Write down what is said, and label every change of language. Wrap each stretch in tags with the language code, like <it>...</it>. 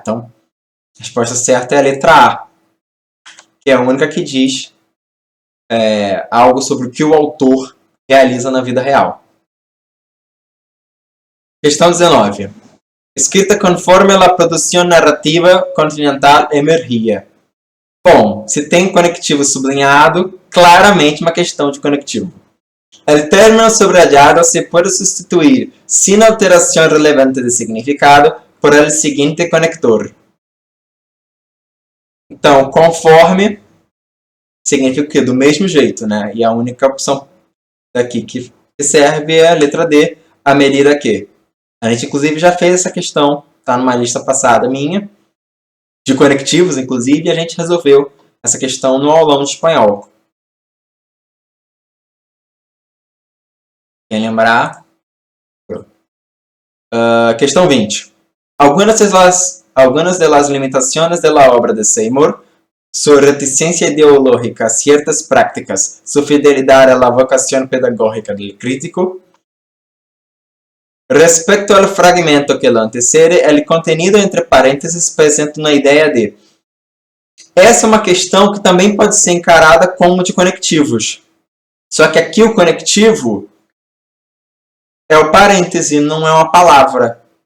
<pt>Então, a resposta certa é a letra A, que é a única que diz algo sobre o que o autor realiza na vida real. Questão 19. Escrita conforme a produção narrativa continental emergia. Bom, se tem conectivo sublinhado, claramente uma questão de conectivo.</pt> <es>El término subrayado se puede sustituir sin alteración relevante de significado por el siguiente conector.</es> <pt>Então, conforme significa o quê? Do mesmo jeito, né? E a única opção daqui que serve é a letra D, a medida que. A gente, inclusive, já fez essa questão, tá numa lista passada minha, de conectivos, inclusive, e a gente resolveu essa questão no aulão de espanhol. Quem lembrar? Questão 20.</pt> <es>Algunas de las limitaciones de la obra de Seymour, su reticencia ideológica a ciertas prácticas, su fidelidad a la vocación pedagógica del crítico. Respecto al fragmento que lo antecede, el contenido entre parênteses apresenta uma ideia de.</es> <pt>Essa é uma questão que também pode ser encarada como de conectivos. Só que aqui o conectivo é o parêntese, não é uma palavra.</pt>